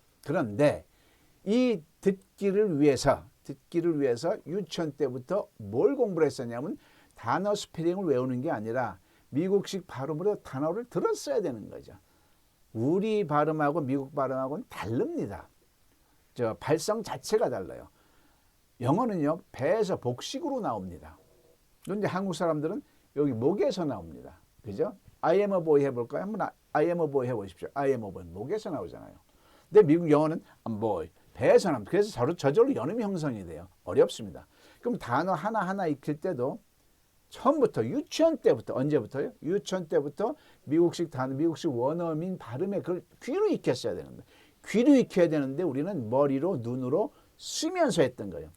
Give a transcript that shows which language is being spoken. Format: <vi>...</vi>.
<ko>그런데 이 듣기를 위해서 유치원 때부터 뭘 공부를 했었냐면 단어 스페링을 외우는 게 아니라 미국식 발음으로 단어를 들었어야 되는 거죠. 우리 발음하고 미국 발음하고는 다릅니다. 발성 자체가 달라요. 영어는요, 배에서 복식으로 나옵니다. 그런데 한국 사람들은 여기 목에서 나옵니다. 그죠?</ko> <en>I am a boy</en> <ko>해볼까요? 한번</ko> <en>I am a boy</en> <ko>해보십시오.</ko> <en>I am a boy.</en> <ko>목에서 나오잖아요. 근데 미국 영어는</ko> <en>I'm boy.</en> <ko>배에서 나옵니다. 그래서 저절로 연음이 형성이 돼요. 어렵습니다. 그럼 단어 하나하나 익힐 때도 처음부터 유치원 때부터 언제부터요? 유치원 때부터 미국식 단어, 미국식 원어민 발음에 그걸 귀로 익혔어야 되는데 귀로 익혀야 되는데 우리는 머리로 눈으로 쓰면서 했던 거예요.</ko>